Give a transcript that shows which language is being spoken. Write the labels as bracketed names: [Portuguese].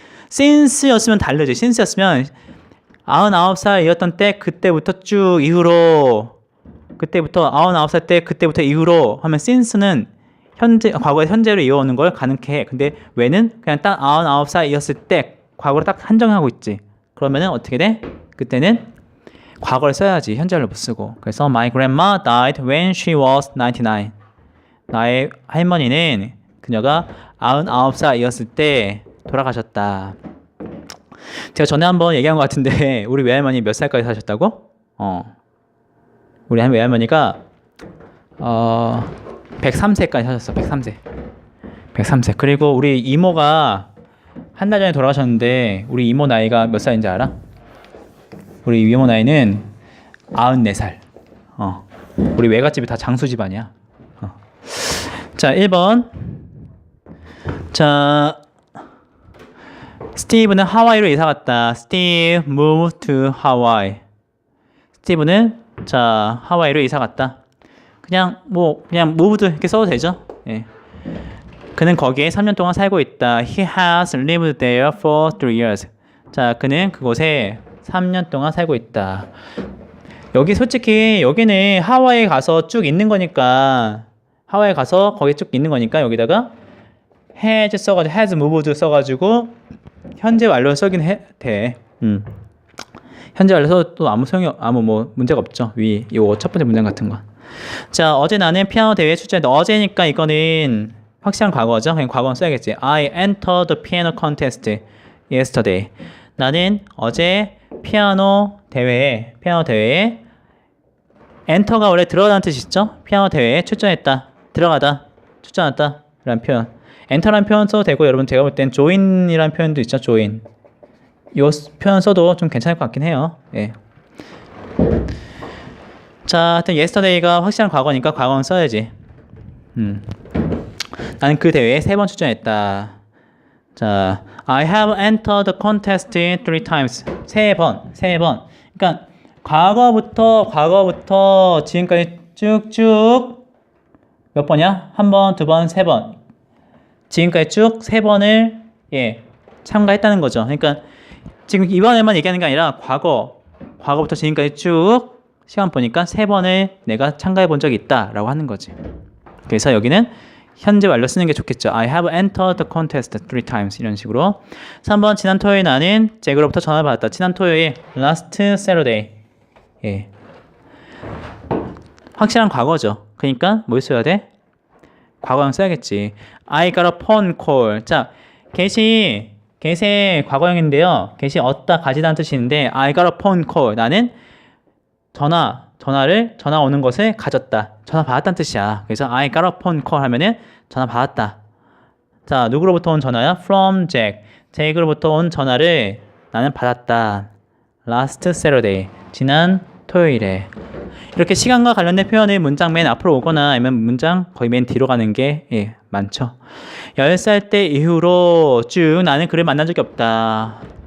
[Korean] since였으면 다르지. since였으면 99살이었던 때, 그때부터 쭉 이후로, 99살 때, 그때부터 이후로 하면 since는 과거의 현재로 이어오는 걸 가능케 해. 근데 when은 그냥 딱 99살이었을 때 과거로 딱 한정하고 있지. 그러면은 어떻게 돼? 그때는 과거를 써야지. 현재를 못 쓰고. 그래서 [English] My grandma died when she was 99. [Korean] 나의 할머니는 그녀가 99살이었을 때 돌아가셨다. 제가 전에 한번 얘기한 것 같은데 우리 외할머니 몇 살까지 사셨다고? 우리 외할머니가 103세까지 사셨어. 103세. 그리고 우리 이모가 한 달 전에 돌아가셨는데 우리 이모 나이가 몇 살인지 알아? 우리 이모 나이는 94살. 우리 외갓집이 다 장수 집안이야. 자, 1번. 자, 스티브는 하와이로 이사 갔다. [English] Steve moved to Hawaii. [Korean] 스티브는 하와이로 이사 갔다. 그냥 moved 이렇게 써도 되죠. 예. 그는 거기에 3년 동안 살고 있다. [English] He has lived there for 3 years. [Korean] 자, 그는 그곳에 3년 동안 살고 있다. 여기 솔직히 여기는 하와이에 가서 쭉 있는 거니까 거기 쭉 있는 거니까 여기다가 has 써가지고 has moved 써가지고 현재 완료 쓰긴 돼. 현재 완료 써도 또 아무 문제가 없죠. 요 첫 번째 문장 같은 거. 자, 어제 나는 피아노 대회에 출전했다. 어제니까 이거는 확실한 과거죠. 그냥 과거는 써야겠지. [English] I entered the piano contest yesterday. [Korean] 나는 어제 피아노 대회에 enter가 원래 들어가다는 뜻이 있죠. 피아노 대회에 출전했다. 들어가다. 출전했다. 라는 표현. enter라는 표현 써도 되고 여러분 제가 볼 땐 join이라는 표현도 있죠. [English] join. [Korean] 요 표현 써도 좀 괜찮을 것 같긴 해요. 예. 자, 하여튼 yesterday가 확실한 과거니까 과거는 써야지. 나는 그 대회에 3번 출전했다. [English] 자, I have entered the contest 3 times. [Korean] 3번. 그러니까 과거부터 지금까지 쭉쭉 몇 번이야? 1번, 2번, 3번. 지금까지 쭉 3번을 참가했다는 거죠. 그러니까 지금 이번에만 얘기하는 게 아니라 과거부터 지금까지 쭉 시간 보니까 3번을 내가 참가해 본 적이 있다라고 하는 거지. 그래서 여기는 현재 완료 쓰는 게 좋겠죠. [English] I have entered the contest 3 times. [Korean] 이런 식으로. 3번 지난 토요일 나는 잭으로부터 전화를 받았다. 지난 토요일 [English] last Saturday. [Korean] 예. 확실한 과거죠. 그러니까 뭘 써야 돼? 과거형 써야겠지. [English] I got a phone call. [Korean] 자, get이 과거형인데요. get이 얻다, 가지다는 뜻이 있는데 [English] I got a phone call. [Korean] 나는 전화 오는 것을 가졌다. 전화 받았다는 뜻이야. 그래서 [English] I got a phone call [Korean] 하면은 전화 받았다. 자, 누구로부터 온 전화야? [English] From Jack. [Korean] 잭으로부터 온 전화를 나는 받았다. [English] Last Saturday. [Korean] 지난 토요일에. 이렇게 시간과 관련된 표현이 문장 맨 앞으로 오거나 아니면 문장 거의 맨 뒤로 가는 게 많죠. 10살 때 이후로 쭉 나는 그를 만난 적이 없다.